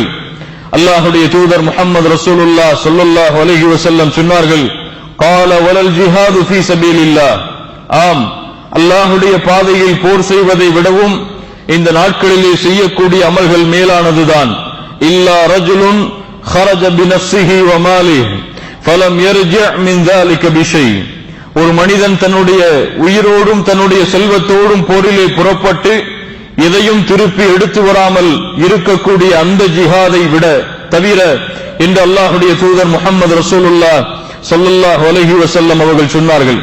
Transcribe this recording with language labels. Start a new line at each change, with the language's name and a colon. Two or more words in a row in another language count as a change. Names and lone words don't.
Tamil: அல்லாஹ்வுடைய தூதர் முஹம்மது ரசூலுல்லாஹ்
Arabic: صلى الله عليه وسلم
Tamil: சொன்னார்கள்,
Arabic: قال ولا الجهاد في سبيل الله,
Tamil: ஆம், அல்லாஹ்வுடைய பாதையில் போர் செய்வதை விடவும் இந்த நாட்களிலே செய்யக்கூடிய அமல்கள் மேலானதுதான்.
Arabic: إلا رجل خرج بنفسه وماله فلم يرجع من ذلك بشيء,
Tamil: ஒரு மனிதன் தன்னுடைய உயிரோடும் தன்னுடைய செல்வத்தோடும் போரிலே புறப்பட்டு எதையும் திருப்பி எடுத்து வராமல் இருக்கக்கூடிய அந்த ஜிஹாதை விட தவிர என்று அல்லாஹ்வுடைய தூதர் முஹம்மது ரசூலுல்லாஹ்
Arabic: صلى الله عليه وسلم
Tamil: அவர்கள் சொன்னார்கள்.